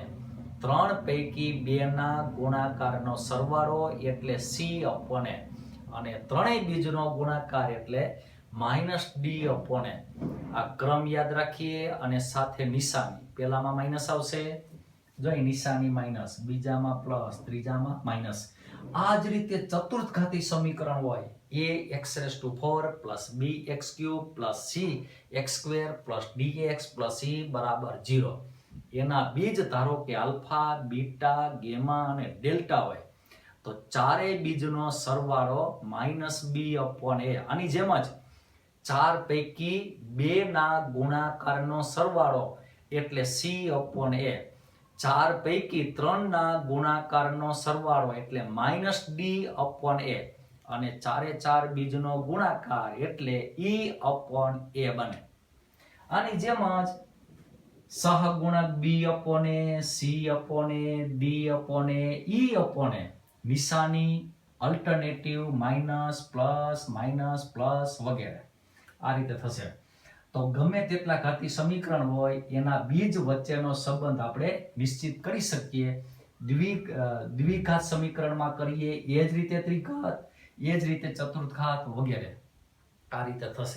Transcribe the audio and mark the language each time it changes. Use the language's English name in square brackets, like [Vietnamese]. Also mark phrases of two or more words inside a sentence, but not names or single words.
[Gujarati] ત્રણ પૈકી બેના ગુણાકારનો સરવાળો એટલે c/a અને ત્રણેય બીજનો ગુણાકાર એટલે -d/a. આ ક્રમ યાદ રાખીએ અને સાથે નિશાની. પહેલામાં માઇનસ આવશે, જો અહીં નિશાની માઇનસ, બીજામાં પ્લસ, ત્રીજામાં માઇનસ. આ જ રીતે ચતુર્થ ઘાતી સમીકરણ હોય [English] ax4 plus bx cube plus cx square plus dx plus e [Gujarati] બરાબર 0. એના બીજ ધારો કે આલ્ફા, બીટા, ગેમા અને ડેલ્ટા હોય તો ચારેય બીજનો સરવાળો -b/a. આની જેમ જ 4 પૈકી 2 ના ગુણાકારનો સરવાળો એટલે c/a. 4 પૈકી 3 ના ગુણાકારનો સરવાળો એટલે -d/a. અને 4 બીજનો ગુણાકાર એટલે e/a બને. આની જેમ જ સહગુણક b/a, c/a, d/a, e/a, નિશાની [English] alternative minus, plus, minus, plus [Gujarati] વગેરે આ રીતે થશે. તો ગમે તેટલા ઘાતી સમીકરણ હોય એના બીજ વચ્ચેનો સંબંધ આપણે નિશ્ચિત કરી શકીએ. દ્વિઘાત સમીકરણમાં કરીએ એ જ રીતે ત્રિઘાત, એ જ રીતે ચતુર્થ ઘાત વગેરે આ રીતે થશે.